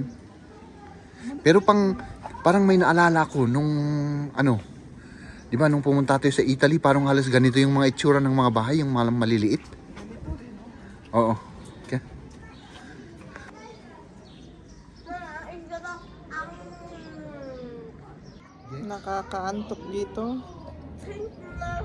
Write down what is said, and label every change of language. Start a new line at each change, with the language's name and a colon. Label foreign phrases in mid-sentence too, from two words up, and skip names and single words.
Filipino: Pero parang may naalala ko nung ano, di ba, nung pumunta tayo sa Italy, parang halos ganito yung mga itsura ng mga bahay, yung mga maliliit. Oo. Okay.
German: Mama, ich will doch
Filipino: Nakakaantok dito.
German: trinken. Ne?